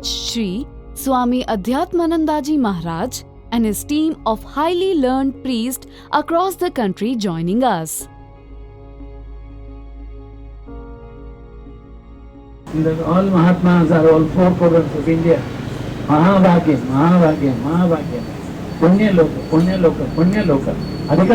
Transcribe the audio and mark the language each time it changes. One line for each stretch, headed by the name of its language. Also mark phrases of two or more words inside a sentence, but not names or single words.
English: Shri Swami Adhyatmanandaji Maharaj, and his team of highly learned priests across the country joining us. All Mahatmas are all 4 quadrants of India.
Sanskrit: Mahabhagya, Mahabhagya, Mahabhagya. Punya Loka, Punya Loka, Punya Loka.